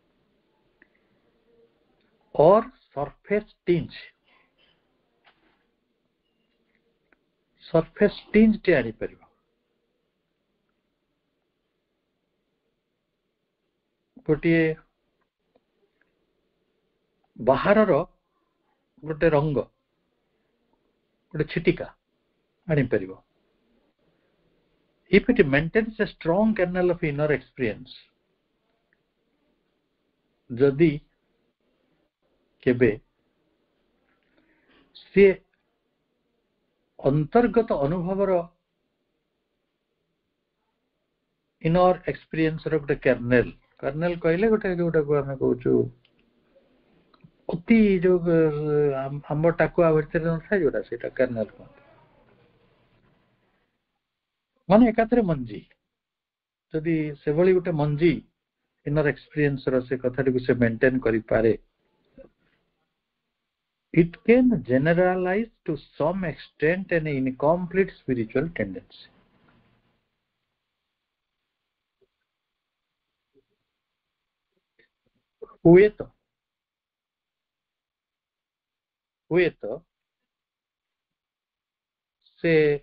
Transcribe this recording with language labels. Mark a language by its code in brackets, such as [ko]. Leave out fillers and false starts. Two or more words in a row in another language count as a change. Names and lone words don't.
[en] or surface tinge, surface tinge ଆଣିପାରିବ। [or] ଗୋଟିଏ ବାହାରର ଗୋଟେ ରଙ୍ଗ, ଗୋଟେ ଛିଟିକା ଆଣିପାରିବ। [en] If it maintains a strong kernel of inner experience, [or] ଯଦି କେବେ ସେ ଅନ୍ତର୍ଗତ ଅନୁଭବର [en] inner experience [or] ଗୋଟେ କର୍ନେଲ, କର୍ନେଲ କହିଲେ ଗୋଟେ ଯୋଉଟାକୁ ଆମେ କହୁଛୁ ଅତି ଯୋଉ ଆମ୍ବ ଟାକୁଆ ଭିତରେ ନଥାଏ ଯୋଉଟା, ସେଇଟା କର୍ନେଲ କହନ୍ତି। ମାନେ ଏକାଥରେ ମଞ୍ଜି, ଯଦି ସେଭଳି ଗୋଟେ ମଞ୍ଜି [en] inner experience [or] ସେ କଥାଟିକୁ ସେ ମେଣ୍ଟେନ୍ କରିପାରେ, [en] it can generalize to some extent an incomplete spiritual tendency. [or] ହୁଏତ ସେ